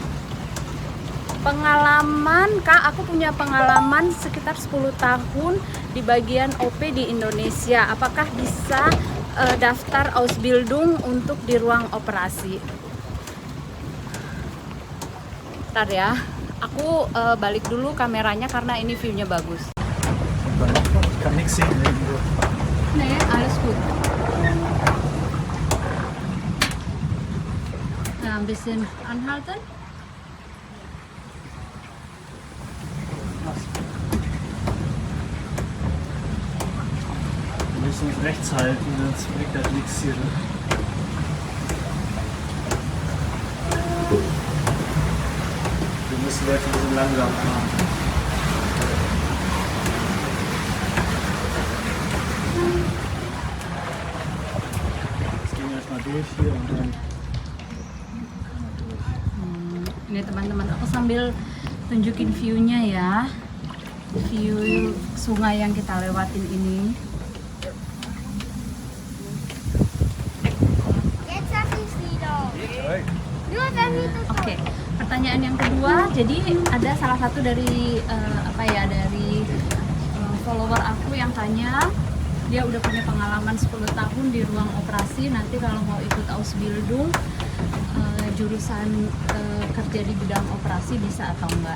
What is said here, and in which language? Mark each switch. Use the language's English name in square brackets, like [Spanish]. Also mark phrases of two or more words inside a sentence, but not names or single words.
[Indonesian] Pengalaman, Kak, aku punya pengalaman sekitar 10 tahun di bagian OP di Indonesia. Apakah bisa daftar Ausbildung untuk di ruang operasi? Bentar ya, aku balik dulu kameranya karena ini view-nya bagus. [German] Ich kann nichts sehen irgendwo. Nee, alles gut. Nah, ein bisschen anhalten. Wir müssen uns rechts halten, sonst bringt das nichts hier. Wir müssen jetzt ein bisschen langsam fahren. Jetzt gehen wir erstmal durch hier und dann. [Indonesian] Ini teman-teman, aku sambil tunjukin view-nya ya. View sungai yang kita lewatin ini. Oke, pertanyaan yang kedua, jadi ada salah satu dari follower aku yang tanya, dia udah punya pengalaman 10 tahun di ruang operasi, nanti kalau mau ikut Ausbildung jurusan kerja di bidang operasi bisa atau enggak.